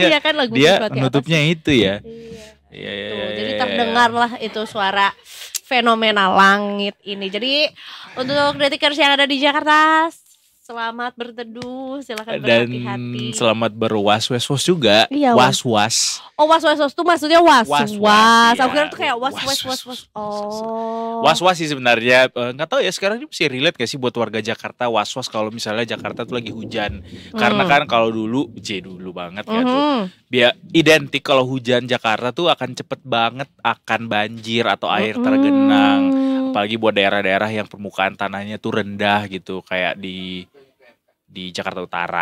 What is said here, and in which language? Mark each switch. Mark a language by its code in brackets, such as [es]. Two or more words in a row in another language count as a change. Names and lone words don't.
[id] Iya kan lagu dia Krispati apa menutupnya sih? itu ya. Iya. Iya. Jadi terdengarlah itu suara fenomena langit ini. Jadi untuk Detikers yang ada di Jakarta, selamat berteduh, silakan Dan berhati-hati. selamat berwas-was juga. Iya, Was-was. Oh, was-was tuh maksudnya was-was. Was-was, Aku iya. kira tuh kayak was-was. Was-was. Oh. Was-was sih sebenarnya. Nggak tahu ya sekarang ini masih relate gak sih buat warga Jakarta was-was kalau misalnya Jakarta tuh lagi hujan. Karena kan kalau dulu banget ya tuh. Biar identik kalau hujan Jakarta tuh akan cepet banget akan banjir atau air tergenang. Apalagi buat daerah-daerah yang permukaan tanahnya tuh rendah gitu, kayak di Jakarta Utara.